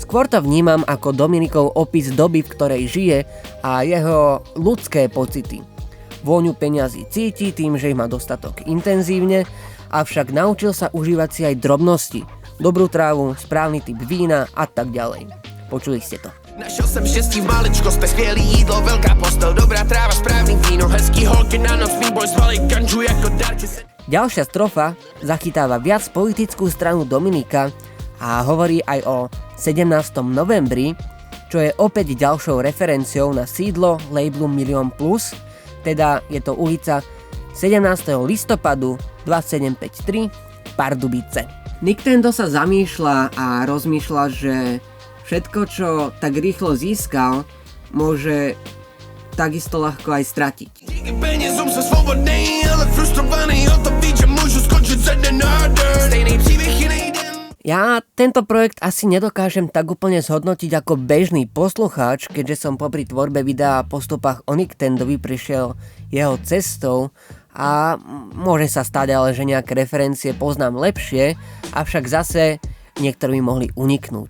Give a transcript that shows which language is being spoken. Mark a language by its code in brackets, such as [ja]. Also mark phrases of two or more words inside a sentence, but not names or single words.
[sk] Skôr to vnímam ako Dominikov opis doby, v ktorej žije a jeho ľudské pocity. Vôňu peňazí cíti tým, že ich má dostatok intenzívne, avšak naučil sa užívať si aj drobnosti, dobrú trávu, správny typ vína a tak ďalej. Počuli ste to. [cs] Našel jsem štěstí v maličkostech, skvělý jídlo, velká postel, dobrá tráva, správný víno, hezký holky na noc, mý boj zvalí ganžu jako dárky. [sk] Ďalšia strofa zachytáva viac politickú stranu Dominika a hovorí aj o 17. novembri, čo je opäť ďalšou referenciou na sídlo labelu Milion Plus, teda je to ulica 17. listopadu 2753 Pardubice. Nintendo sa zamýšľa a rozmýšľa, že všetko, čo tak rýchlo získal, môže takisto ľahko aj stratiť. [cs] Díky penězům jsem svobodný, ale frustrovaný o to víc, že můžu skočit ze dne na den. Stejný příběh, jiný den. [sk] Ja tento projekt asi nedokážem tak úplne zhodnotiť ako bežný poslucháč, keďže som popri tvorbe videa a postupách o Nintendovi prišiel jeho cestou a môže sa stať ale, že nejaké referencie poznám lepšie, avšak zase niektoré mi mohli uniknúť.